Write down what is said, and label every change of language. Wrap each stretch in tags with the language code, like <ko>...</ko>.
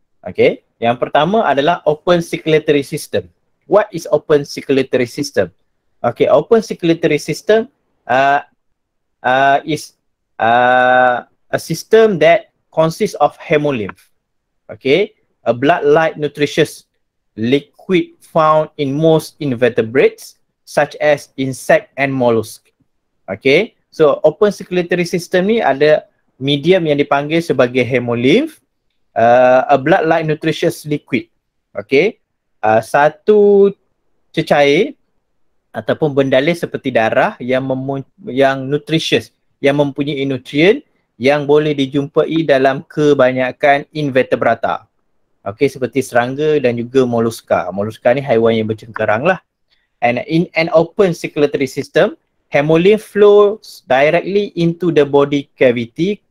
<ms>Okay, yang pertama adalah open circulatory system.</ms> <en>What is open circulatory system? Okay, open circulatory system is a system that consists of hemolymph. Okay, a blood-like nutritious liquid found in most invertebrates such as insect and mollusk.</en> <ms>Okay, so open circulatory system ni ada medium yang dipanggil sebagai hemolymph,</ms> <en>a blood-like nutritious liquid.</en> <ms>Okay, satu cecair ataupun bendalih seperti darah yang nutritious, yang mempunyai nutrien yang boleh dijumpai dalam kebanyakan invertebrata. Okay, seperti serangga dan juga molluska. Molluska ni haiwan yang bercengkerang lah.</ms> <en>And in an open circulatory system, hemolymph flows directly into the body cavity.</en>